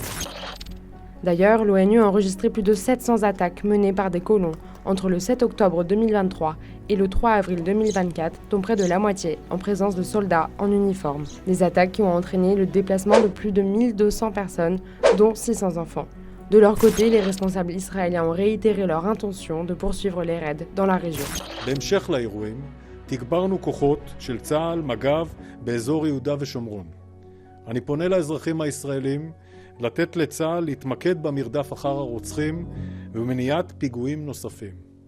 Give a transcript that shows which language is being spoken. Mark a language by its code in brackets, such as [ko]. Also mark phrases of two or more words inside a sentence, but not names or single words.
[fr] D'ailleurs, l'ONU a enregistré plus de 700 attaques menées par des colons entre le 7 octobre 2023 et le 3 avril 2024, dont près de la moitié en présence de soldats en uniforme. Des attaques qui ont entraîné le déplacement de plus de 1200 personnes, dont 600 enfants. De leur côté, les responsables israéliens ont réitéré leur intention de poursuivre les raids dans la région. [he] בהמשך לאירועים, תגברנו כוחות של צה"ל, מג"ב, באזור יהודה ושומרון. אני פונה לאזרחים הישראלים לתת לצה"ל להתמקד במרדף אחר הרוצחים ובמניעת פיגועים נוספים.